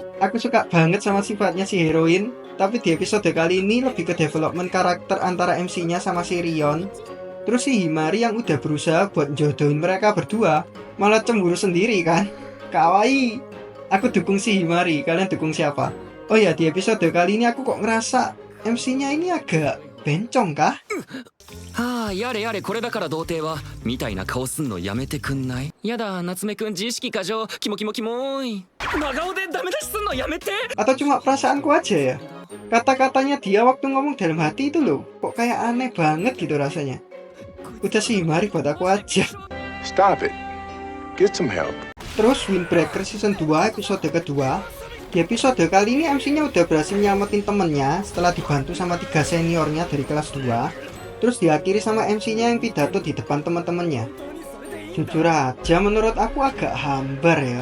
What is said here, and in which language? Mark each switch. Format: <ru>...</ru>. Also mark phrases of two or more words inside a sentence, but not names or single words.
<id>Aku suka banget sama sifatnya si heroin. Tapi di episode kali ini lebih ke development karakter antara MC-nya sama si Rion. Terus si Himari yang udah berusaha buat jodohin mereka berdua malah cemburu sendiri kan. Kawaii. Aku dukung si Himari, kalian dukung siapa? Oh ya, di episode kali ini aku kok ngerasa MC-nya ini agak bencong kah?</id> <ja>やれやれこれだから童貞はみたいな顔すんのやめてくんない？やだ夏目くん自意識過剰キモキモキモーい真顔でダメ出しすんのやめて</ja> <id>Atau cuma perasaanku aja ya? Kata-katanya dia waktu ngomong dalam hati itu loh, kok kayak aneh banget gitu rasanya. Udah sih, mari buat aku aja.</id> <en>Stop it. Get some help.</en> <id>Terus Windbreaker season 2 episode kedua. Di episode kali ini MC-nya udah berhasil nyelamatin temennya setelah dibantu sama 3 seniornya dari kelas 2. Terus diakhiri sama MC-nya yang pidato di depan teman-temannya. Jujur aja menurut aku agak hambar ya.</id>